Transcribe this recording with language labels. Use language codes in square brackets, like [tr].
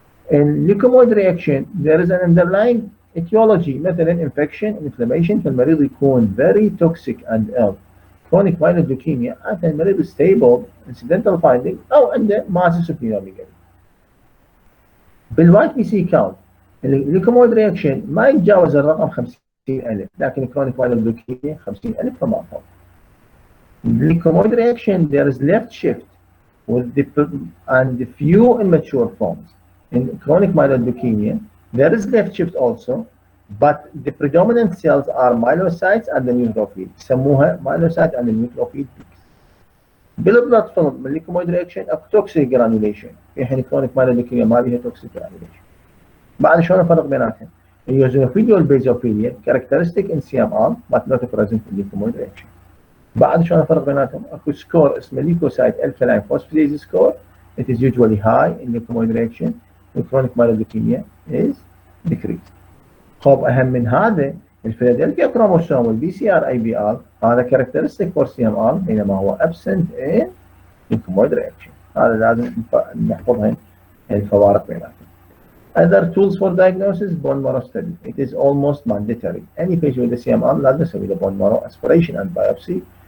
[en] In leukemoid reaction there is an underlying etiology، مثلا infection inflammation، [ar] فالمريض يكون [en] very toxic and ill. chronic myeloid leukemia عادة المريض stable incidental finding او عنده massive splenomegaly. [ar] بالوايت بي سي كاونت الليوكومويد رياكشن ما يتجاوز الرقم 50,000، لكن chronic myeloid leukemia 50,000 فما فوق. [en] Leukemoid reaction there is left shift with the few immature forms. In chronic myeloid leukemia there is left shift also, but the predominant cells are myelocytes and the neutrophil، يسموها myelocyte and the neutrophil peaks. [ar] بالبلاد فيلم من الليكومويد رياكشن اكو توكسيك جرانيوليشن، في حين كرونيك مايلويد ليوكيميا ما بيها توكسيك جرانيوليشن. بعد شلون نفرق بيناتهم؟ اليوزينوفيليا والبيزوفيليا [en] characteristic in CMR but not present in [ar] الليكومويد رياكشن. بعد شلون نفرق بيناتهم؟ اكو سكور اسمه ليكوسايت الكلاين فوسفاتيز سكور، [en] it is usually high in leukemoid reaction. in chronic myeloid leukemia is decreased. [ar] خب اهم من هذا الفيلادلفيا كروموسوم والبي سي ار اي بي ار هذا كاركترستيك فور سي ام ار، بينما هو ابسنت ان leukemoid reaction. هذا لازم نحفظها الفوارق بيناتهم. [en] Other tools for diagnosis bone marrow study. It is almost mandatory. Any patient with a CMR [ar] لازم نسوي له [en] bone marrow aspiration and biopsy.